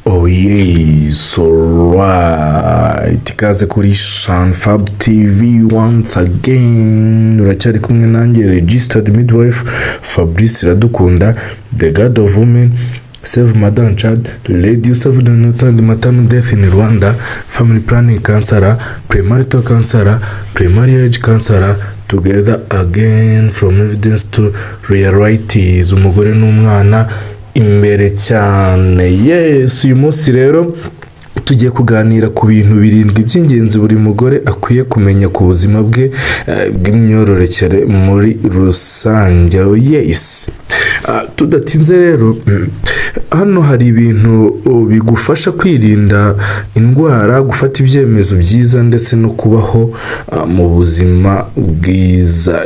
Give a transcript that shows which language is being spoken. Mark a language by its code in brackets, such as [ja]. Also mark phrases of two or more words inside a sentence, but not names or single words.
[en] yes, alright. [rw] Ikaze kuri Shanfab TV [en] once again. [rw] Uracyari kumwe nanjye [en] registered midwife [rw] Fabrice Iradukunda, [en] the god of women, save Madam Child, lady save the neonatal maternal death in Rwanda, family planning counselor, premarital counselor, primary age counselor, together again from evidence to realities. [rw] Umugore n'umwana imbere cyane. Yes, uyu munsi rero tugiye kuganira ku bintu birindwi by'ingenzi buri mugore akwiye kumenya ku buzima bwe bw'imyororokere muri rusange. Yes, tudatinze rero, hano hari ibintu bigufasha kwirinda indwara, gufata ibyemezo byiza ndetse no kubaho mu buzima bwiza.